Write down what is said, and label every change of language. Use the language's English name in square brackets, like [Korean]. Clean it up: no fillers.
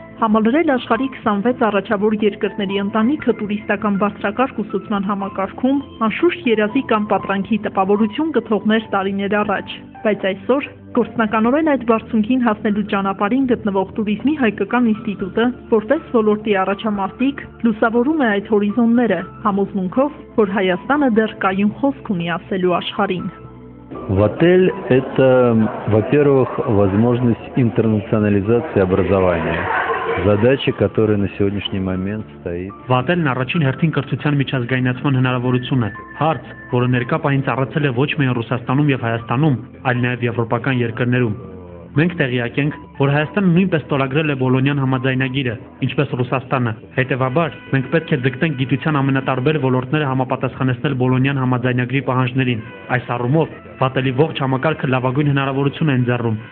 [Armenian] Համալրել աշխարհի 26 առաջավոր երկրների ընտանիքը տուրիստական բարձրակարգ ուսուցման համակարգում անշուշտ երազի կամ պատրանքի տպավորություն կթողներ տարիներ առաջ, բայց այսօր գործնականորեն այդ բարձունքին հասնելու ճանապարհին գտնվող Տուրիզմի հայկական ինստիտուտը, որպես ոլորտի առաջամարտիկ, լուսավորում է այդ հորիզոնները, համոզմունքով, որ Հայաստանը դեռ կայուն խոսք ունի ասելու աշխարհին։ [Russian] Вотель – это, во-первых, возможность интернационализации образования. Задача, которая на сегодняшний момент стоит. [Armenian] Վատելն առաջին հերթին կրթության միջազգայնացման հնարավորություն է։ Հարց, որը ներկա պահին ծառացել է ոչ միայն Ռուսաստանում եւ Հայաստանում, այլ նաեւ եվրոպական երկրներում։ Մենք տեղյակ ենք, որ Հայաստանը նույնպես ստորագրել է Բոլոնյան համաձայնագիրը, ինչպես Ռուսաստանը։ Հետևաբար, մենք պետք է ձգտենք գիտության ամենատարբեր ոլորտները համապատասխանեցնել Բոլոնյան համաձայնագրի պահանջներին։ Այս առումով, Վատելի ողջ համակարգը լավագույն հնարավորություն է ընձեռում